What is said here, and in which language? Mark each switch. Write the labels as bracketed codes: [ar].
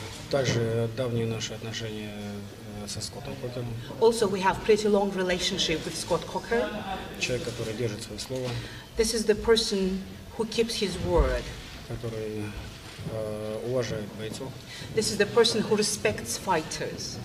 [ru] Также давние наши отношения со Скоттом Кокером. [en] Also, we have pretty long relationship with Scott Coker. [ru] Человек, который держит свое слово. [en] This is the person who keeps his word. [ru] Который уважает бойцов. [en] This is the person who respects fighters.